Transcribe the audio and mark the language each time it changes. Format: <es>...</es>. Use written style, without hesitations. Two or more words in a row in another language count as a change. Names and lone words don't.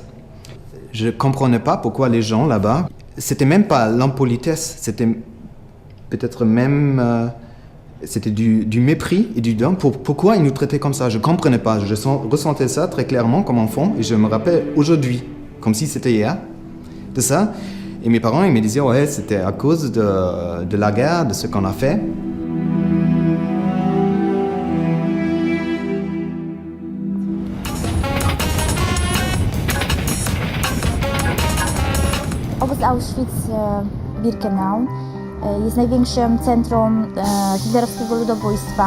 <fr>Je ne comprenais pas pourquoi les gens là-bas, c'était même pas l'impolitesse, c'était peut-être même c'était du mépris et du dédain. Pourquoi ils nous traitaient comme ça? Je ne comprenais pas, je ressentais ça très clairement comme enfant et je me rappelle aujourd'hui, comme si c'était hier, de ça. Et mes parents, ils me disaient, ouais, c'était à cause de la guerre, de ce qu'on a fait.</fr> <pl>Obóz Auschwitz-Birkenau jest największym centrum hitlerowskiego ludobójstwa.</pl>